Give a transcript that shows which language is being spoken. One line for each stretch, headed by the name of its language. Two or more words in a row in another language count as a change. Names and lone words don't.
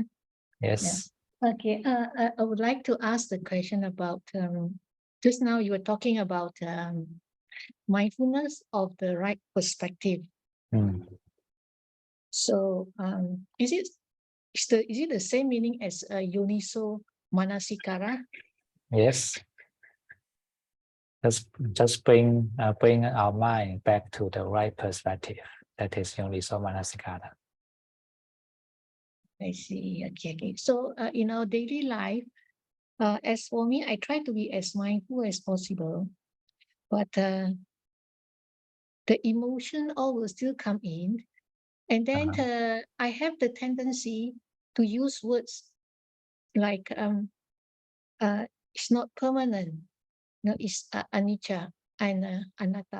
English: Yes. Okay, I would like to ask the question about, just now you were talking about mindfulness of the right perspective. So is it the same meaning as
Pali: yoniso manasikara?
English: Yes. Just bring our mind back to the right perspective. That is
Pali: yoniso manasikara.
English: I see. Okay. So in our daily life, as for me, I try to be as mindful as possible, but the emotion all will still come in, and then I have the tendency to use words like it's not permanent, it's anicca and anatta.